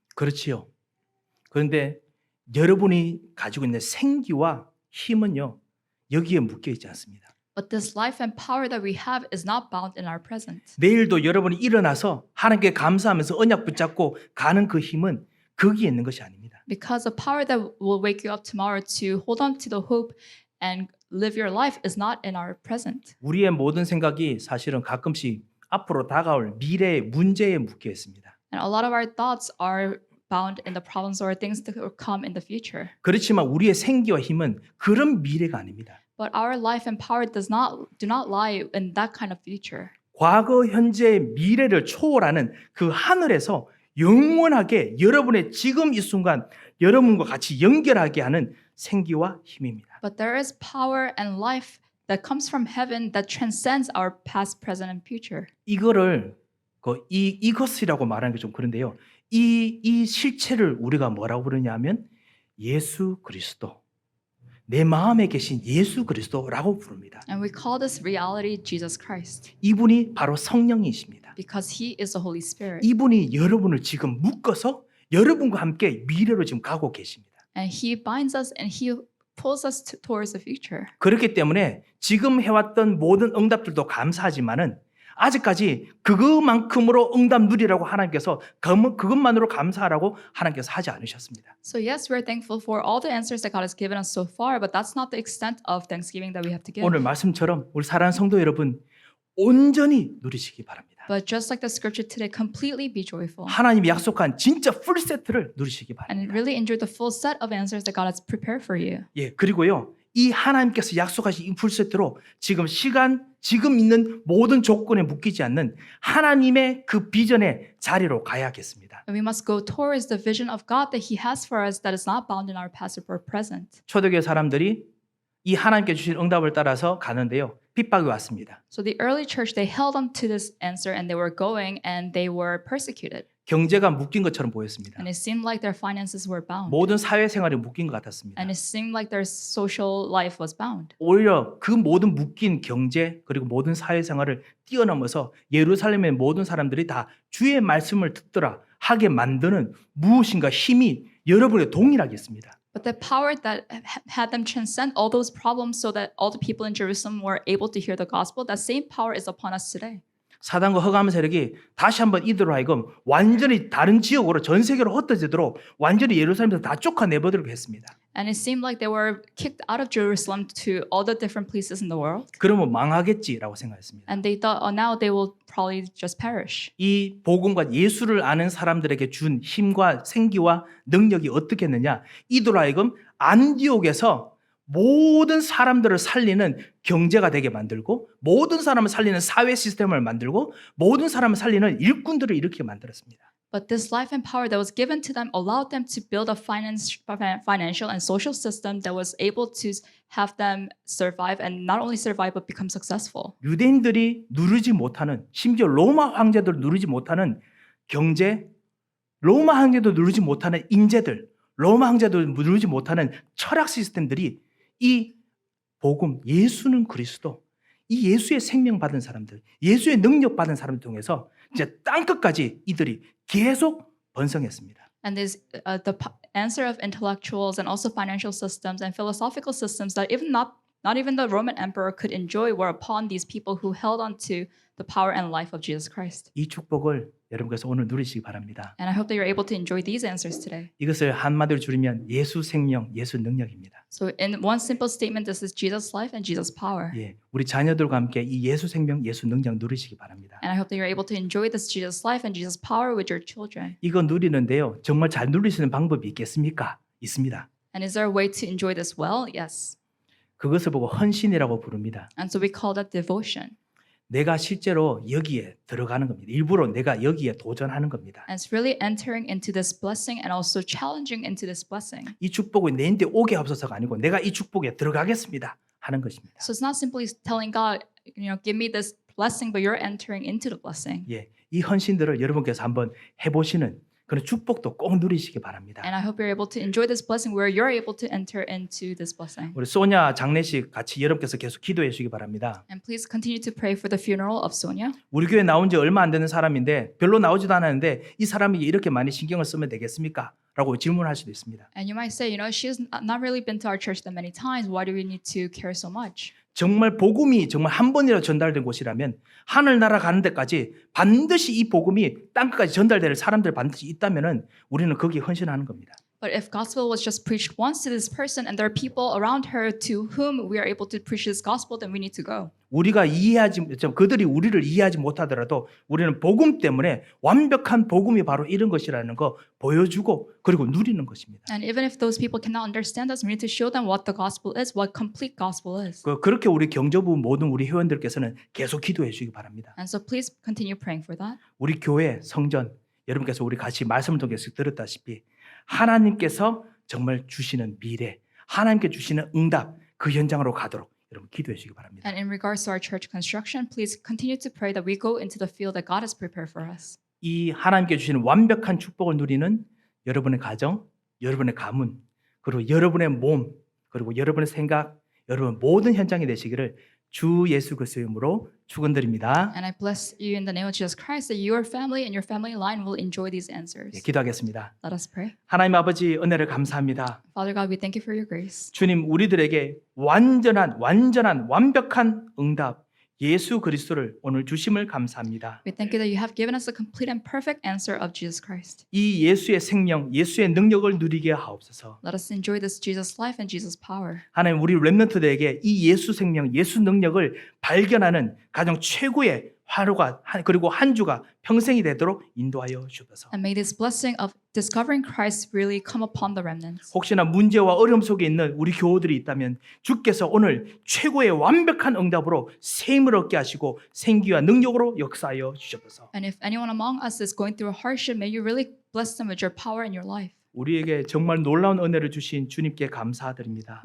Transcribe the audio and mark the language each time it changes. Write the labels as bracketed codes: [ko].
[ko] 그렇지요. 그런데 여러분이 가지고 있는 생기와 힘은요, 여기에 묶여 있지 않습니다. [en] But this life and power that we have is not bound in our present. [ko] 내일도 여러분이 일어나서 하나님께 감사하면서 언약 붙잡고 가는 그 힘은 거기에 있는 것이 아닙니다. [en] Because the power that will wake you up tomorrow to hold on to the hope and live your life is not in our present. [ko] 우리의 모든 생각이 사실은 가끔씩 앞으로 다가올 미래의 문제에 묶여 있습니다. [en] And a lot of our thoughts are bound in the problems or things that will come in the future. [ko] 그렇지만 우리의 생기와 힘은 그런 미래가 아닙니다. [en] But our life and power do not lie in that kind of future. [ko] 과거, 현재, 미래를 초월하는 그 하늘에서 영원하게 여러분의 지금 이 순간 여러분과 같이 연결하게 하는 생기와 힘입니다. [en] But there is power and life that comes from heaven that transcends our past, present, and future. [ko] 이거를 이것이라고 말하는 게 좀 그런데요. 이 실체를 우리가 뭐라고 부르냐면 예수 그리스도, 내 마음에 계신 예수 그리스도라고 부릅니다. [en] And we call this reality Jesus Christ [ko] 이분이 바로 성령이십니다. [en] because He is the Holy Spirit. [ko] 이분이 여러분을 지금 묶어서 여러분과 함께 미래로 지금 가고 계십니다. [en] And He binds us and He pulls us towards the future. [ko] 그렇기 때문에 지금 해왔던 모든 응답들도 감사하지만은 아직까지 그것만큼으로 응답 누리라고 하나님께서 그것만으로 감사하라고 하나님께서 하지 않으셨습니다. [en] So yes, we're thankful for all the answers that God has given us so far, but that's not the extent of thanksgiving that we have to give. [ko] 오늘 말씀처럼 우리 사랑하는 성도 여러분 온전히 누리시기 바랍니다. [en] But just like the scripture today, completely be joyful [ko] 하나님이 약속한 진짜 풀 세트를 누리시기 [en] and [ko] 바랍니다. [en] really enjoy the full set of answers that God has prepared for you. [ko] 예, 그리고요. 이 하나님께서 약속하신 이 풀 세트로 지금 있는 모든 조건에 묶이지 않는 하나님의 그 비전의 자리로 가야겠습니다. [en] And we must go towards the vision of God that He has for us that is not bound in our past or present. [ko] 초대교회 사람들이 이 하나님께 주신 응답을 따라서 가는데요. 핍박이 왔습니다. [en] So the early church, they held on to this answer and they were going and they were persecuted. [ko] 경제가 묶인 것처럼 보였습니다. [en] And it seemed like their finances were bound. [ko] 모든 사회생활이 묶인 것 같았습니다. [en] And it seemed like their social life was bound. [ko] 오히려 그 모든 묶인 경제 그리고 모든 사회생활을 뛰어넘어서 예루살렘의 모든 사람들이 다 주의 말씀을 듣더라 하게 만드는 무엇인가 힘이 여러분의 동일하게 있습니다. [en] But the power that had them transcend all those problems so that all the people in Jerusalem were able to hear the gospel, that same power is upon us today. [ko] 사단과 흑암 세력이 다시 한번 이들로 하여금 완전히 다른 지역으로 전 세계로 흩어지도록 완전히 예루살렘에서 다 쫓아내버리려고 했습니다. [en] And it seemed like they were kicked out of Jerusalem to all the different places in the world. [ko] 그러면 망하겠지라고 생각했습니다. [en] And they thought, oh, now they will probably just perish. [ko] 이 복음과 예수를 아는 사람들에게 준 힘과 생기와 능력이 어떻게 했느냐? 이들로 하여금 안디옥에서 모든 사람들을 살리는 경제가 되게 만들고 모든 사람을 살리는 사회 시스템을 만들고 모든 사람을 살리는 일꾼들을 일으키게 만들었습니다. [en] But this life and power that was given to them allowed them to build a financial and social system that was able to have them survive and not only survive but become successful. [ko] 유대인들이 누리지 못하는 심지어 로마 황제도 누리지 못하는 경제, 로마 황제도 누리지 못하는 인재들, 로마 황제도 누리지 못하는 철학 시스템들이 이 복음, 예수는 그리스도, 이 예수의 생명 받은 사람들, 예수의 능력 받은 사람들 통해서 이제 땅끝까지 이들이 계속 번성했습니다. [en] And this the answer of intellectuals and also financial systems and philosophical systems that even not even the Roman emperor could enjoy were upon these people who held on to the power and life of Jesus Christ. [ko] 이 축복을 여러분께서 오늘 누리시기 바랍니다. [en] And I hope that you're able to enjoy these answers today. [ko] 이것을 한마디로 줄이면 예수 생명, 예수 능력입니다. [en] So in one simple statement, this is Jesus' life and Jesus' power. [ko] 예, 우리 자녀들과 함께 이 예수 생명, 예수 능력 누리시기 바랍니다. [en] And I hope that you're able to enjoy this Jesus' life and Jesus' power with your children. [ko] 이거 누리는데요, 정말 잘 누릴 수 있는 방법이 있겠습니까? 있습니다. [en] And is there a way to enjoy this well? Yes. [ko] 그것을 보고 헌신이라고 부릅니다. [en] And so we call that devotion. [ko] 내가 실제로 여기에 들어가는 겁니다. 일부러 내가 여기에 도전하는 겁니다. [en] And it's really entering into this blessing and also challenging into this blessing. [ko] 이 축복이 내인데 오게 없어서가 아니고 내가 이 축복에 들어가겠습니다 하는 것입니다. [en] So it's not simply telling God, give me this blessing, but you're entering into the blessing. [ko] 예, 이 헌신들을 여러분께서 한번 해보시는 그런 축복도 꼭 누리시기 바랍니다. [en] And I hope you're able to enjoy this blessing where you're able to enter into this blessing. [ko] 우리 소냐 장례식 같이 여러분께서 계속 기도해 주시기 바랍니다. [en] And please continue to pray for the funeral of Sonia. [ko] 우리 교회 나온 지 얼마 안 되는 사람인데 별로 나오지도 않았는데 이 사람이 이렇게 많이 신경을 쓰면 되겠습니까? 라고 질문할 수도 있습니다. [en] And you might say, she's not really been to our church that many times. Why do we need to care so much? [ko] 정말 복음이 정말 한 번이라도 전달된 곳이라면 하늘나라 가는 데까지 반드시 이 복음이 땅끝까지 전달될 사람들 반드시 있다면은 우리는 거기에 헌신하는 겁니다. [en] But if gospel was just preached once to this person and there are people around her to whom we are able to preach this gospel, then we need to go. [ko] 우리가 그들이 우리를 이해하지 못하더라도 우리는 복음 때문에 완벽한 복음이 바로 이런 것이라는 거 보여주고 그리고 누리는 것입니다. [en] And even if those people cannot understand us, we need to show them what the gospel is, what complete gospel is. [ko] 그렇게 우리 경조부 모든 우리 회원들께서는 계속 기도해 주시기 바랍니다. [en] And so please continue praying for that. [ko] 우리 교회 성전 여러분께서 우리 같이 말씀을 통해서 들었다시피 하나님께서 정말 주시는 미래, 하나님께 주시는 응답 그 현장으로 가도록 여러분 기도해 주시기 바랍니다. [en] And in regards to our church construction, please continue to pray that we go into the field that God has prepared for us. [ko] 이 하나님께 주시는 완벽한 축복을 누리는 여러분의 가정, 여러분의 가문, 그리고 여러분의 몸, 그리고 여러분의 생각, 여러분 모든 현장이 되시기를 주 예수 그리스도의 이름으로 축원드립니다. [en] And I bless you in the name of Jesus Christ that your family and your family line will enjoy these answers. [ko] 예, 기도하겠습니다. [en] Let us pray. [ko] 하나님 아버지 은혜를 감사합니다. [en] Father God, we thank you for your grace. [ko] 주님 우리들에게 완전한 완벽한 응답 예수 그리스도를 오늘 주심을 감사합니다. [en] We thank you that you have given us a complete and perfect answer of Jesus Christ. [ko] 이 예수의 생명, 예수의 능력을 누리게 하옵소서. [en] Let us enjoy this Jesus life and Jesus power. [ko] 하나님 우리 렘넌트들에게 이 예수 생명, 예수 능력을 발견하는 가장 최고의 하루가 그리고 한 주가 평생이 되도록 인도하여 주옵소서. [en] And may this blessing of discovering Christ really come upon the remnants. [ko] 혹시나 문제와 어려움 속에 있는 우리 교우들이 있다면 주께서 오늘 최고의 완벽한 응답으로 셈을 얻게 하시고 생기와 능력으로 역사하여 주옵소서. [en] And if anyone among us is going through a hardship, may you really bless them with your power in your life. [ko] 우리에게 정말 놀라운 은혜를 주신 주님께 감사드립니다.